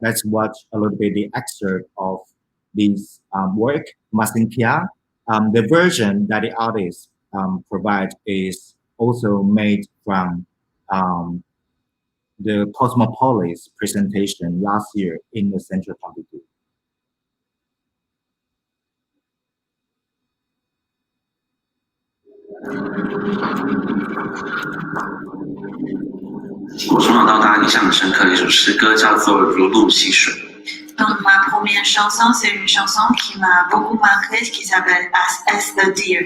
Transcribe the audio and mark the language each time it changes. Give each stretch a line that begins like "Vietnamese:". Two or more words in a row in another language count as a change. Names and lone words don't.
English: Let's watch a little bit the excerpt of this work, Masinkia. The version that the artist provides is also made from the Cosmopolis presentation last year in the Central Pompidou.
Chinese: 我从小到大印象很深刻的一首诗歌叫做《如露溪水》。
French: Donc ma première chanson, c'est une chanson qui m'a beaucoup marqué, qui s'appelle As the Deer.